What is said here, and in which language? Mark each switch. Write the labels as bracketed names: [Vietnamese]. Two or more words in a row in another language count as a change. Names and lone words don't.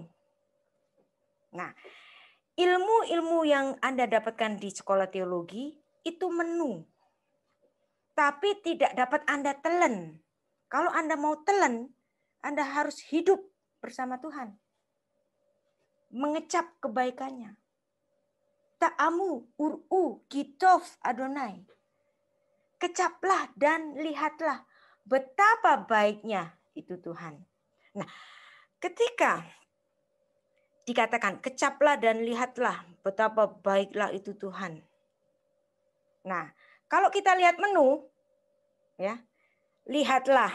[Indonesian] Nah, ilmu-ilmu yang Anda dapatkan di sekolah teologi itu menu. Tapi tidak dapat Anda telan. Kalau Anda mau telan, Anda harus hidup bersama Tuhan. Mengecap kebaikannya. [Hebrew] טעמו וראו כי טוב אדוני. [Indonesian] Kecaplah dan lihatlah betapa baiknya itu Tuhan. Nah, ketika dikatakan kecaplah dan lihatlah betapa baiklah itu Tuhan. Nah, kalau kita lihat menu, ya, lihatlah.